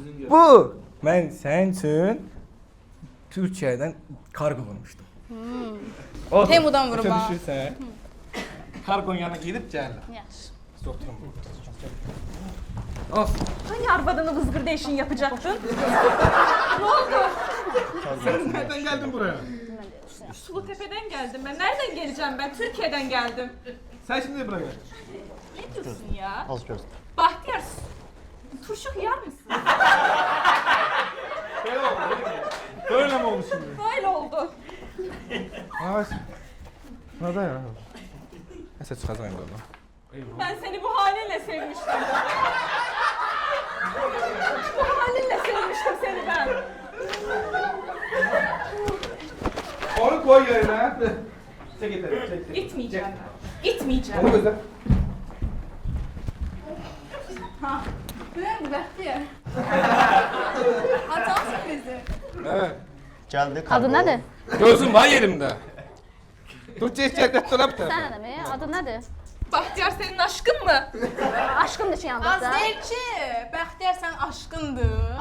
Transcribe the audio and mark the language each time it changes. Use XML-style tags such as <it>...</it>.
<az>Bu, mən sənin üçün Türkiyədən kargo vurmuşdum. Otur. Temudan vurma. Başa düşürsən. Kargon yanına gedib gəlirlər. Yaxşı. Oturun. Of.</az> <tr>Hani arvadını vızgır değişin yapacaktın? Sen nereden geldin buraya? Sulutepe'den geldim ben. Nereden geleceğim ben? Türkiye'den geldim. Sen şimdi buraya gel. Ne diyorsun ya?</tr> <az>Az göz.</az> <tr>Bahtiyar, turşu yer misin? Böyle mi oldu şimdi? Böyle oldu. Ay. Ne da ya? Neyse çıkacağım buradan. Ben seni bu halinle sevmiştim. Bu halinle sevmiştim seni ben. Onu koy yerine. Çek yeter, çek. Gitmeyeceğim ben. Gitmeyeceğim. Onu gözle.</tr> <az>Bu Bəxtiyar. Atam sürprizi.</az> <tr>Evet.</tr> <az>Gəldi. Adı nədir?</az> <tr>Gözüm var yerimde. Dur çek çek dur bir tarafa.</tr> <az>Sən adamı, adı nədir?</az> <tr>Bahtiyar senin aşkın mı? Aşkımdır ki yanında.</tr> <az>Az deyil ki, Bəxtiyar sən aşkındır.</az>